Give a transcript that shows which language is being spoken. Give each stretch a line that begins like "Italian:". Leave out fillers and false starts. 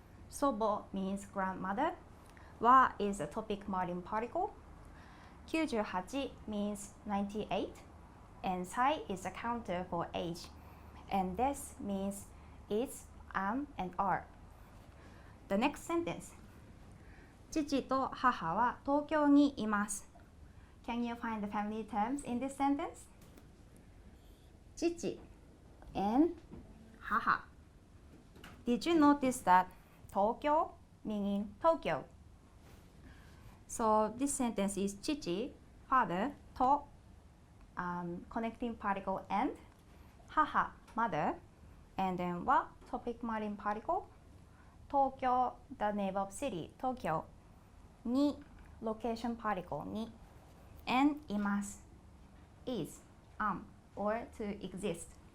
English: 祖母 means grandmother. は is a topic marking particle. 98 means 98. And 歳 is a counter for age. And this means is, am, and are. The next sentence.
Japanese: 父と母は東京にいます。
English: Can you find the family terms in this sentence? 父 and 母. Did you notice that Tokyo meaning Tokyo? So this sentence is 父, father, to, connecting particle and, 母, mother, and then wa, topic marking particle, Tokyo, the name of city, Tokyo, ni, location particle, ni, and imasu, is, or to exist.